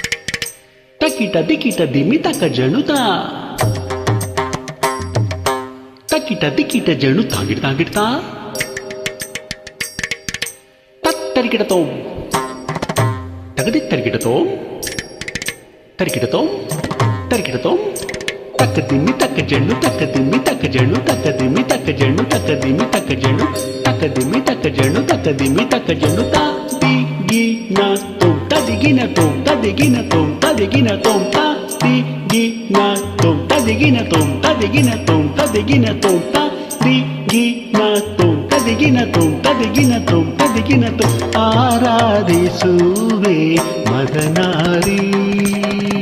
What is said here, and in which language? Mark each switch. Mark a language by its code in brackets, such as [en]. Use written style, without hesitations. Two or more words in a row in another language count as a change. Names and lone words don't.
[kn] ತಕಿಟ ದಿಕಿಟ ದಿಮ್ಮಿ ತಕ ಜಣುತ, ತಕ್ಕಿಟ ದಿಕ್ಕಿಟ ಜೇನು ತಾಗಿಡ್ತಾ ತರಿಕಿಡತೋ ತಗದಿ ತರಿಕಿಡತೋ ತರಿಕಿಡತೋ ತರಿಕಿಡತೋ ತಕ್ಕ ದಿಮ್ಮಿ ತಕ್ಕ ಜೇನು ತಕ್ಕ ದಿಮ್ಮಿ ತಕ್ಕ ಜೇನು ತಕ್ಕ ದಿಮ್ಮಿ ತಕ್ಕ ಜೇನು ತಕ್ಕ ದಿಮ್ಮಿ ತಕ್ಕ ಜೇನು ತಕ್ಕ ದಿಮ್ಮಿ ತಕ್ಕ ಜೇನು ತಕ್ಕ ದಿಮ್ಮಿ ತಕ್ಕ ಜೇನು ತದಿಗಿನ ತೋಂ ತದಿಗಿನ ತೋಂ ತದಿಗಿನ ತೋಂ ತದಿಗಿನ ತೋಂ ತದಿಗಿನ ತೋಂ ತದಿಗಿನ ತೋಂ ತದಿಗಿನ ತೋಂ ತದಿಗಿನ ತೋಂ ತದಿಗಿನ ತೋಂ ತದಿಗಿನ ತೋಂ ತದಿಗಿನ ತೋಂ ತದಿಗಿನ ತೋಂ ಆರಾಧಿಸುವೆ ಮದನಾರಿ